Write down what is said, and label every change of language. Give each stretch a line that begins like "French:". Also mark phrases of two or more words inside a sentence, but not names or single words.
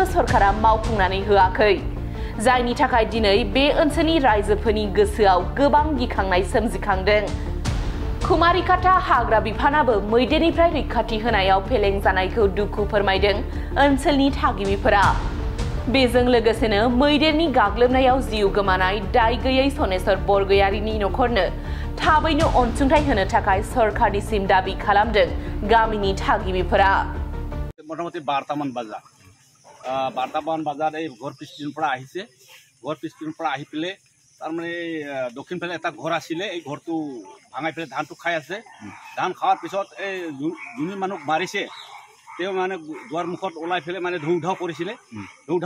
Bodo: सरकारा मावफुंनानै होआखै जायनि थाखाय दिनै बे ओनसोलनि रायजोफोरनि गोसोआव गोबां गिखांनाय सोमजिखांदों कुमारिकाटा हाग्रा बिफानाबो मैदेरनिफ्राय रैखाथि होनायाव फेलें जानायखौ दुखु फोरमायदों ओनसोलनि थागिबिफोरा बेजों लोगोसेनो मैदेरनि गाग्लोबनायाव जिउ गोमानाय दाय गैयै सनेश्वर बरगयारिनि नखरनो थाबैनो अनसुंथाइ होनो थाखाय सरकारनिसिम दाबि खालामदों गामिनि थागिबिफोरा
Assamese: मोटामुटी 12টামান বাজা 12টামান বাজাত এই ঘৰ পিছপিনৰ পৰা আহিছে ঘৰ পিছপিনৰ পৰা আহি পেলে তাৰ মানে দক্ষিণ ফালে এটা ঘৰ আছিলে এই ঘৰটো ভাঙাই পেলে ধানটো খাই আছে ধান খাওয়াৰ পিছত এই যোনি মানুহ মাৰিছে তেওঁ মানে দুৱাৰ মুখত ওলাই পেলে মানে ধৌধাও কৰিছিলে ধৌধাও